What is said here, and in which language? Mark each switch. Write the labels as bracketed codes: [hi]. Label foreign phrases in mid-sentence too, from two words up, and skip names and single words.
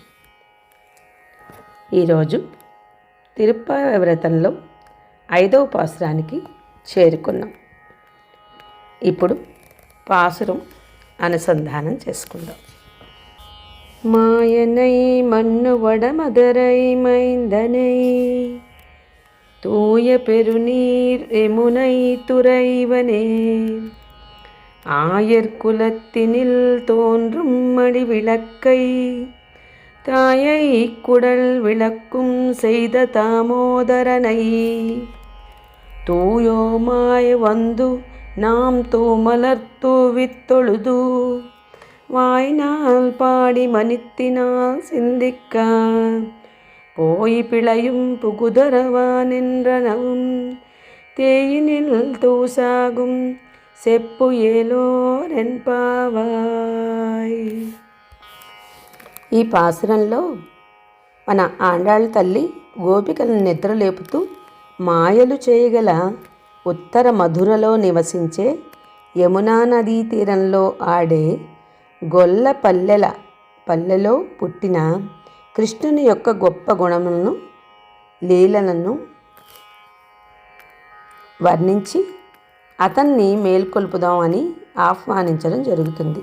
[te] ఈరోజు తిరుప్పావై వ్రతంలో 5వ పాసురానికి చేరుకున్నాం. ఇప్పుడు పాసురం అనుసంధానం చేసుకుందాం. [ta] மாயனை மன்னு வடமதுரை மைந்தனை தூய பெருநீர் எமுனை துறைவனே ஆயர்குலத்தினில் தோன்றும் மணி விளக்கை தாயை குடல் விளக்கும் செய்த தாமோதரனை தூயோமாய் வந்து நாம் தூமலர் தூவித்தொழுது வாய்நாள் பாடி மனித்தினால் சிந்திக்க போய் பிழையும் புகுதரவானென்றனவும் தேயினில் தூசாகும் செப்பு ఏలోరెన్పావాయ్. [te] ఈ పాసురంలో మన ఆండాళ్ళ తల్లి గోపికలను నిద్రలేపుతూ మాయలు చేయగల ఉత్తర మధురలో నివసించే యమునా నదీ తీరంలో ఆడే గొల్ల పల్లెలో పుట్టిన కృష్ణుని యొక్క గొప్ప గుణములను, లీలలను వర్ణించి అతన్ని మేల్కొల్పుదామని ఆహ్వానించడం జరుగుతుంది.